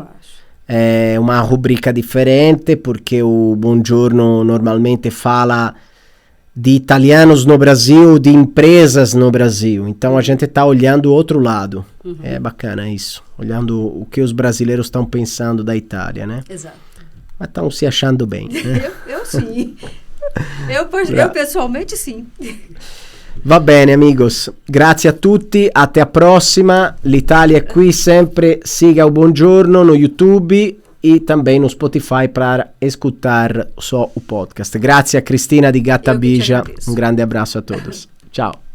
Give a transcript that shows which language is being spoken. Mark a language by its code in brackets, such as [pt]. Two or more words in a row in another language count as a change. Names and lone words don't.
[pt] É uma rubrica diferente, porque o Buongiorno normalmente fala de italianos no Brasil, de empresas no Brasil. Então a gente está olhando o outro lado. É bacana isso. Olhando o que os brasileiros estão pensando da Itália, né? Exato. Mas estão se achando bem. Né? Eu sim. Eu pessoalmente sim. [it] Va bene, amigos. Grazie a tutti. [pt] Até a próxima. [it] L'Italia è qui sempre. [pt] Siga o Buongiorno no YouTube e também no Spotify para escutar só o podcast. [it] Grazie a Cristina di Gata Bija. [pt] Um grande abraço a todos. Ciao.